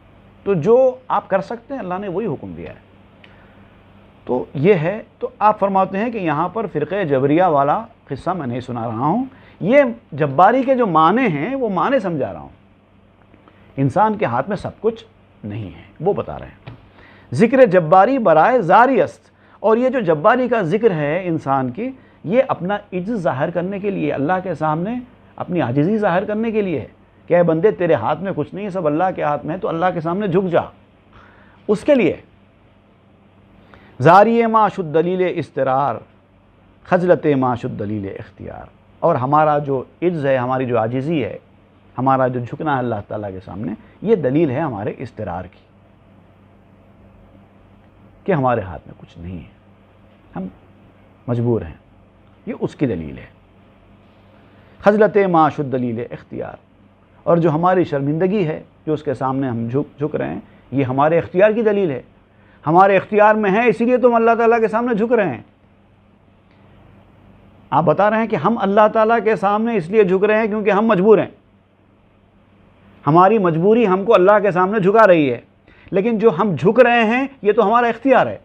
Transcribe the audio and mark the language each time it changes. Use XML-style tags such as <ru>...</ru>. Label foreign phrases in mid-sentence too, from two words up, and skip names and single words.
<ur>تو جو آپ کر سکتے ہیں اللہ نے وہی حکم دیا ہے۔ تو یہ ہے، تو آپ فرماتے ہیں کہ یہاں پر فرقہ جبریہ والا قصہ میں نہیں سنا رہا ہوں، یہ جباری کے جو معنی ہیں وہ معنی سمجھا رہا ہوں۔ انسان کے ہاتھ میں سب کچھ نہیں ہے، وہ بتا رہے ہیں۔</ur> <fa>ذکر جباری برائے زاری است،</fa> <ur>اور یہ جو جباری کا ذکر ہے انسان کی، یہ اپنا عجز ظاہر کرنے کے لیے، اللہ کے سامنے اپنی عاجزی ظاہر کرنے کے لیے ہے کہ اے بندے تیرے ہاتھ میں کچھ نہیں ہے، سب اللہ کے ہاتھ میں ہے، تو اللہ کے سامنے جھک جا، اس کے لیے۔</ur> <fa>زاری ما شد دلیل استرار، خجلت ما شد دلیل اختیار،</fa> <ur>اور ہمارا جو عجز ہے، ہماری جو عاجزی ہے، ہمارا جو جھکنا ہے اللہ تعالیٰ کے سامنے، یہ دلیل ہے ہمارے استرار کی، کہ ہمارے ہاتھ میں کچھ نہیں ہے، ہم مجبور ہیں، یہ اس کی دلیل ہے۔</ur> <fa>خجلت ما شد دلیل اختیار،</fa> <ur>اور جو ہماری شرمندگی ہے جو اس کے سامنے ہم جھک رہے ہیں، یہ ہمارے اختیار کی دلیل ہے، ہمارے اختیار میں ہے، اسی لیے تو ہم اللہ تعالیٰ کے سامنے جھک رہے ہیں۔ آپ بتا رہے ہیں کہ ہم اللہ تعالیٰ کے سامنے اس لیے جھک رہے ہیں کیونکہ ہم مجبور ہیں، ہماری مجبوری ہم کو اللہ کے سامنے جھکا رہی ہے، لیکن جو ہم جھک رہے ہیں یہ تو ہمارا اختیار ہے۔</ur>